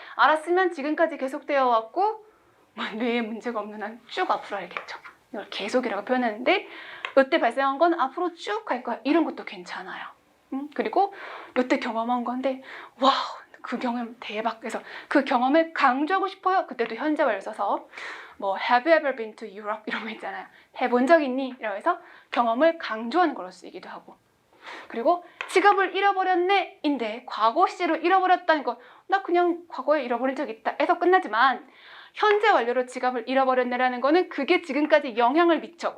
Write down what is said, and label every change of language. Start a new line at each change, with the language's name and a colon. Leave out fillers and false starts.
Korean: 알았으면 지금까지 계속되어 왔고 뇌에 문제가 없는 한 쭉 앞으로 알겠죠. 이걸 계속이라고 표현하는데 이때 발생한 건 앞으로 쭉 갈 거야. 이런 것도 괜찮아요. 그리고 이때 경험한 건데 와우 그 경험 대박. 그래서 그 경험을 강조하고 싶어요. 그때도 현재 완료 써서 뭐
English: Have you ever been to Europe?
Korean: 이런 거 있잖아요. 해본 적 있니? 이라고 해서 경험을 강조하는 걸로 쓰이기도 하고. 그리고 지갑을 잃어버렸네 인데 과거 시제로 잃어버렸다는 거 나 그냥 과거에 잃어버린 적 있다 해서 끝나지만 현재 완료로 지갑을 잃어버렸네라는 거는 그게 지금까지 영향을 미쳐.